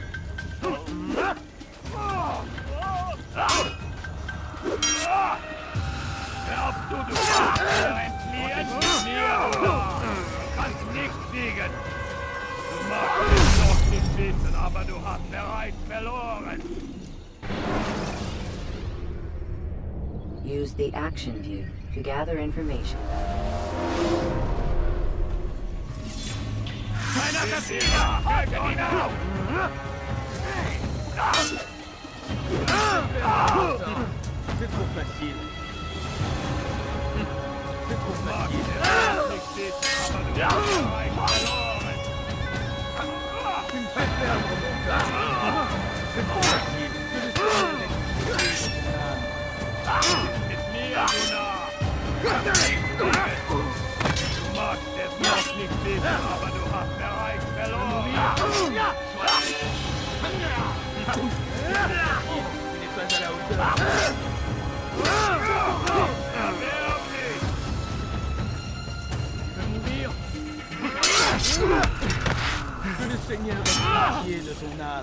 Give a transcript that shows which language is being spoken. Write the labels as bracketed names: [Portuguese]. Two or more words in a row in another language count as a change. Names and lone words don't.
[German] Glaubst du kannst mir entfliehen? Mit mir, du Narr! Kannst nicht siegen! Du magst es noch nicht wissen, aber du hast bereits verloren. [English] Use the action view to gather information. [French] C'est trop facile. C'est trop facile. Tu me fais perdre mon temps. C'est trop facile. [German] Mit mir, du Narr! Du magst es noch nicht wissen, aber du hast bereits verloren! [French] Tu n'es pas à la hauteur. [German] Erbärmlich! [French] Je vais mourir. Que le Seigneur ait pitié de ton âme.